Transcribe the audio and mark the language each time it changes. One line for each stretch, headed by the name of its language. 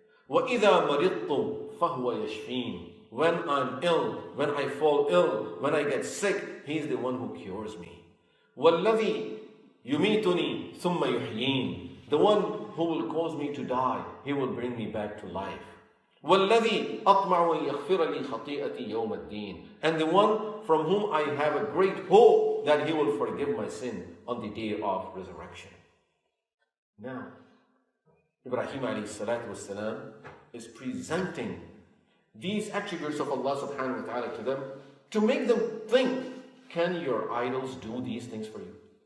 Arabic: وَإِذَا مَرِضْتُ فَهُوَ يَشْفِينَ.
English: When I'm ill, when I fall ill, when I get sick, He is the one who cures me.
Arabic: وَالَّذِي يُمِيتُنِي ثُمَّ يُحْيِينَ.
English: The one who will cause me to die, He will bring me back to life.
Arabic: وَالَّذِي أَطْمَعُ أَن يَغْفِرَ لِي خَطِيئَتِي يَوْمَ الدِّينِ.
English: And the one from whom I have a great hope that He will forgive my sin on the day of resurrection. Now, Ibrahim A.S. is presenting these attributes of Allah subhanahu wa ta'ala to them to make them think, can your idols do these things for you?